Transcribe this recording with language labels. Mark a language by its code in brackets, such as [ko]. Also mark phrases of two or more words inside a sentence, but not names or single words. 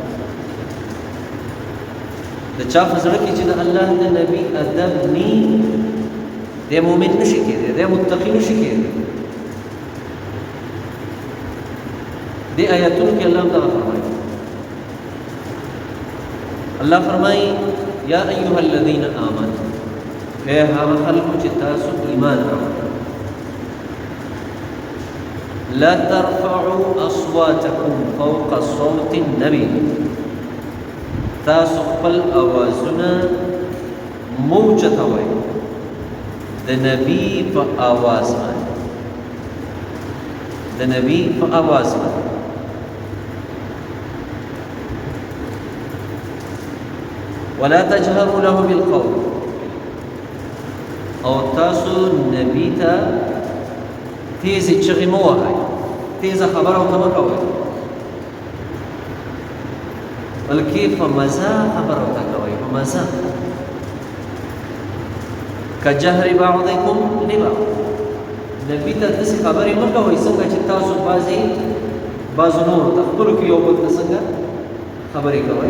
[ps] د چا په زړه کې چې د الله د نبی ادب نی دی مؤمن نشي کېدی، دی متقي نشي کېدی. دې آیاتونو کې الله تعالی فرمایي، الله فرمایي [ar] یا ایها الذین آمنوا، [ps] اے هغه خلکو چې تاسو ایمان راوړئ، [ar] لا ترفعوا اصواتكم فوق صوت النبي، [ps] تاسو خپل اوازونه موچتوئ د نبی په آواز باندې، د نبی په آواز باندې. [ar] ولا تجهروا له بالقول، [ps] او تاسو نبی ته تیزی چغی مو وهئ، تیزه خبره ورته مه کوئ، بلکې په مزه خبره ورته کوئ، په مزه. [ar] کجهر بعضکم لبعض، [ps] نبی ته داسې خبرې مه کوئ څنګه چې تاسو بعضو نورو ته خپلو کې یو بل ته څنګه خبرې کوئ.